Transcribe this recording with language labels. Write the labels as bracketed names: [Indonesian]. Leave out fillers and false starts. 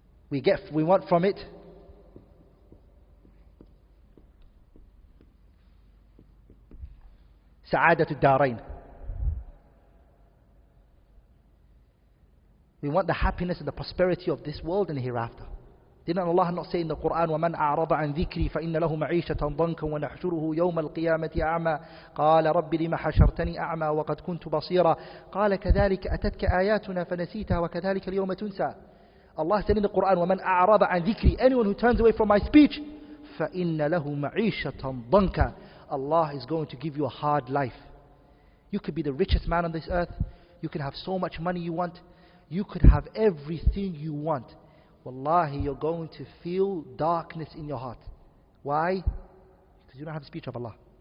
[English] We want from it [Arabic] sa'adatu darain. [English] We want the happiness and the prosperity of this world and hereafter. Didn't Allah not say in the Quran, [Arabic] وَمَنْ أَعْرَضَ عَنْ ذِكْرِي فَإِنَّ لَهُ مَعِيشَةً ضَنْكًا وَنَحْشُرُهُ يَوْمَ الْقِيَامَةِ أَعْمَى قَالَ رَبِّ لِمَ حَشَرْتَنِي أَعْمَى وَقَدْ كُنْتُ بَصِيرًا قَالَ كَذَلِكَ أَتَتْكَ آيَاتُنَا فَنَسِيتَهَا وَكَذَلِكَ الْيَوْمَ تُنْسَى. [English] Allah said in the Quran, [Arabic] وَمَنْ أَعْرَضَ عَنْ ذِكْرِي, [English] anyone who turns away from my speech, [Arabic] فَإِنَّ لَهُ مَعِيشَةً ضَنْكًا, [English] Allah is going to give you a hard life. You could be the richest man on this earth. You can have so much money you want. You could have everything you want. Wallahi, you're going to feel darkness in your heart. Why? Because you don't have the speech of Allah.